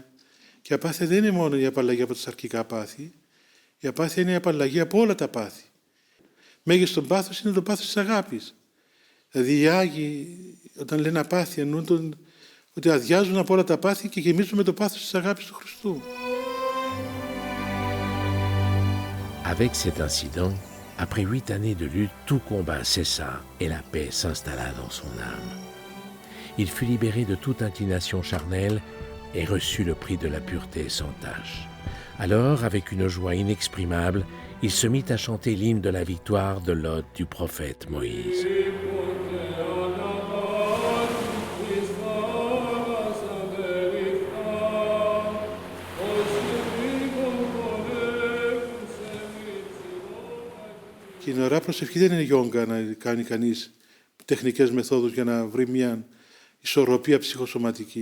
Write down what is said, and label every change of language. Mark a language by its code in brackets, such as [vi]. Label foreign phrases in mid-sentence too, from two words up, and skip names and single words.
[el] Και η απάθεια δεν είναι μόνο η απαλλαγή από τα σαρκικά πάθη, η απάθεια είναι η απαλλαγή από όλα τα πάθη. Μέγιστον πάθος είναι το πάθος της αγάπης. Δηλαδή οι Άγιοι όταν λένε απάθεια εννοούν ότι αδειάζουν από όλα τα πάθη και γεμίζουν με το πάθος της αγάπης του Χριστού. [fr] Avec cet incident, après 8 années de lutte, tout combat cessa et la paix s'installa dans son âme. Il fut libéré de toute inclination charnelle et reçut le prix de la pureté sans tache. Alors, avec une joie inexprimable, il se mit à chanter l'hymne de la victoire de l'hôte du prophète Moïse. [el] Και η ωραία προσευχή δεν είναι γιόγκα να κάνει κανείς τεχνικές μεθόδους για να βρει μια ισορροπία ψυχοσωματική.